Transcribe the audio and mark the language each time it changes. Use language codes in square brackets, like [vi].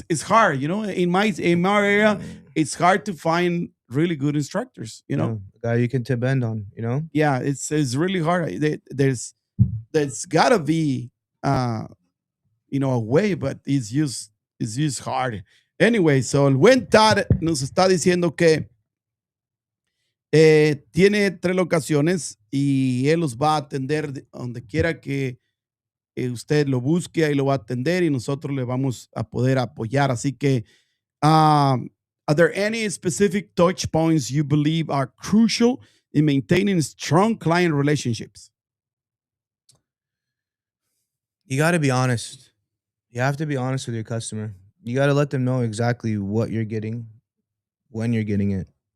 [en] It's hard, in my area. It's hard to find really good instructors. Yeah. A guy you can depend on, you know? Yeah, it's really hard. There's gotta be a way, but it's just hard. Anyway, so [es] el buen Tad nos está diciendo que tiene 3 locaciones y él los va a atender donde quiera que usted lo busque, ahí lo va a atender y nosotros le vamos a poder apoyar. Así que, [en] are there any specific touch points you believe are crucial in maintaining strong client relationships? You got to be honest. You have to be honest with your customer. You got to let them know exactly what you're getting, when you're getting it.